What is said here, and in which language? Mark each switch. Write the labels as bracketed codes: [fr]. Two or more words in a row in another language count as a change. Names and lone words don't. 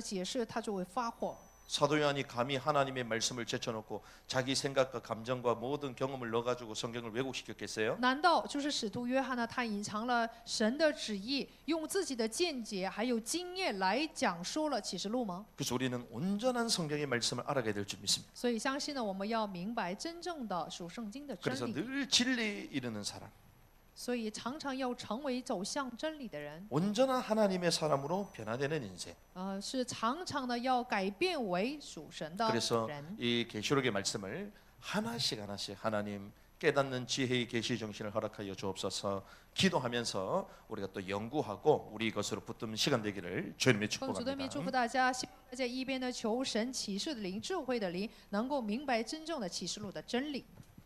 [zh] 使徒约翰要是听见这种学者的解释，他就会发火。 [ko] 사도 요한이 감히 하나님의 말씀을 제쳐놓고 자기 생각과 감정과 모든 경험을 넣어가지고 성경을 왜곡시켰겠어요? [zh] 难道就是使徒约翰呢？他隐藏了神的旨意，用自己的见解还有经验来讲说了启示录吗？ [ko] 그래서 우리는 온전한 성경의 말씀을 알아가야 될 줄 믿습니다. [zh] 所以相信呢，我们要明白真正的属圣经的 [ko] 그래서 [zh] 真理， [ko] 늘 진리 이루는 사람, [zh] 所以常常要成为走向真理的人， [ko] 온전한 하나님의 사람으로 변화되는 인생. [zh] 是常常呢要改变为属神的 [ko] 그래서 [zh] 人。 [ko] 이 계시록의 말씀을 하나씩 하나님 깨닫는 지혜의 계시 정신을 허락하여 주옵소서. 기도하면서 우리가 또 연구하고 우리 것으로 붙든 시간 되기를 주님의 [zh] 奉主的名祝福 [ko] 축복합니다. [zh] 大家，希望大家一边呢求神启示的灵、智慧的灵，能够明白真正的启示录的真理。